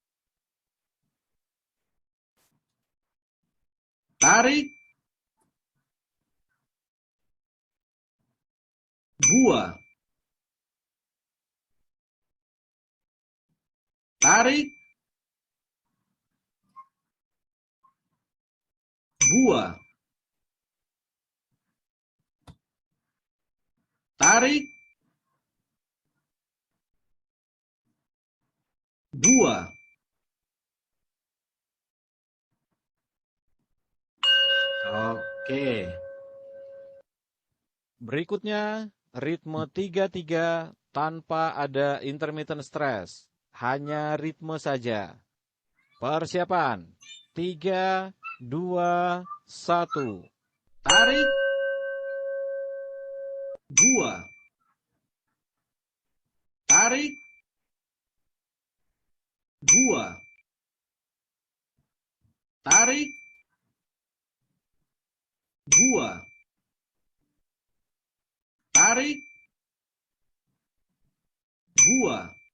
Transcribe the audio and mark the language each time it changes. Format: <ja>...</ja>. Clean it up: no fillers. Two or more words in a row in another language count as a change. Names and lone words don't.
<id>tarik, buah, tarik, buah, tarik, buah. Oke. Berikutnya, ritme 3-3 tanpa ada</id> <en>intermittent stress.</en> <id>Hanya ritme saja. Persiapan. 3, 2, 1. Tarik, buah, tarik, buah, tarik, buah, tarik, buah,</id>